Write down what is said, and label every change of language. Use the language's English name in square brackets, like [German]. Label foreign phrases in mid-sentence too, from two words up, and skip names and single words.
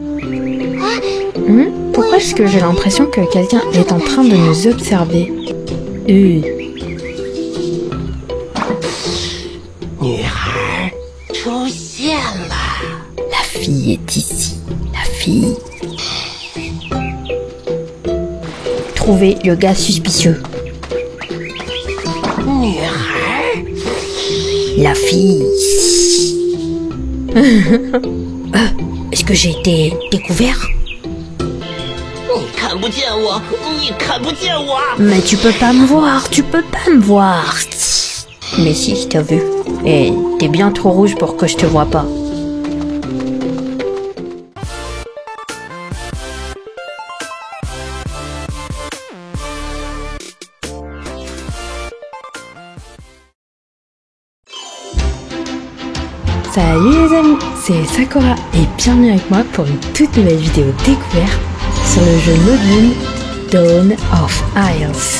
[French] Pourquoi est-ce que j'ai l'impression que quelqu'un est en train de nous observer? [Chinese] 女孩出现了。 [French] La fille est ici. La fille. Trouvez le gars suspicieux. [Chinese] 女孩， [French] La fille. Est-ce que j'ai été découvert? [Chinese] 你看不见我，你看不见我。 [French] Mais tu peux pas me voir, tu peux pas me voir. Mais si, je t'ai vu. Et t'es bien trop rouge pour que je te vois pas. Salut les amis, c'est Sakura et bienvenue avec moi pour une toute nouvelle vidéo découverte sur le jeu mobile Dawn of Isles.